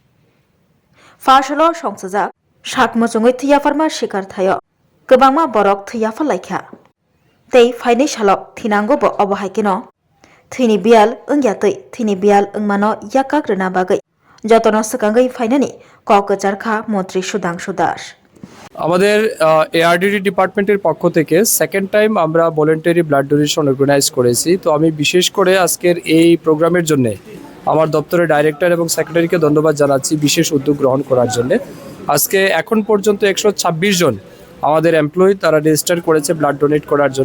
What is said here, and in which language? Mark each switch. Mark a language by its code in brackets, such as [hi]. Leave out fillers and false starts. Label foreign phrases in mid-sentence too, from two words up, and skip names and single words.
[brx] फासल संसजाक साकमुसुङै थैयाफारमा सिखारथाय गोबांमा बरक थैयाफालायखा तै फाइनै सालक थैनांगौबो अबहायकेन थैनि बियाल ओंग्यातै थैनि बियाल ओंमानो याकाग्रोना बागै जतन सकांगै फाइनानि क'क्राझारखा मन्त्री सुदांशु दास [bn] আমাদের [en] ARDD department's [bn] পক্ষ থেকে [en] second time [bn] আমরা [en] voluntary blood donation organise [bn] করেছি। তো আমি বিশেষ করে আজকের এই প্রোগ্রামের জন্য আমার দপ্তরের ডাইরেক্টর এবং সেক্রেটারিকে ধন্যবাদ জানাচ্ছি বিশেষ উদ্যোগ গ্রহণ করার জন্য। আজকে এখন পর্যন্ত 126 জন আমাদের এমপ্লয়ি তারা রেজিস্টার করেছে [en] blood donate [bn] করার জন্য।